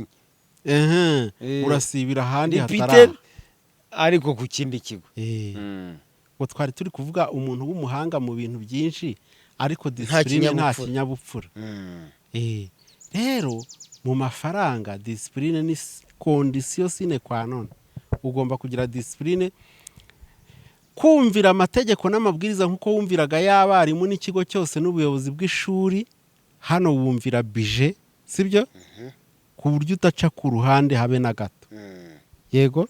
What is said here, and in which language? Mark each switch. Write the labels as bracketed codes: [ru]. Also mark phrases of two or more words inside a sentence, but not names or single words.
[rw] urasibira ahandi hatari ariko ku kindi kigo. ngo twari turi kuvuga umuntu w'umuhanga mu bintu byinshi ariko discipline nta kinyabupfura. Rero mu mafaranga discipline ni condition [la] sine qua non. [rw] Ugomba kugira discipline, kumvira amategeko n'amabwiriza nk'uko wumviraga y'abarimu n'ikigo cyose n'ubuyobozi bw'ishuri. Hano wumvira budget, sibyo? Ku buryo utaca ku ruhande habe na gato. Yego?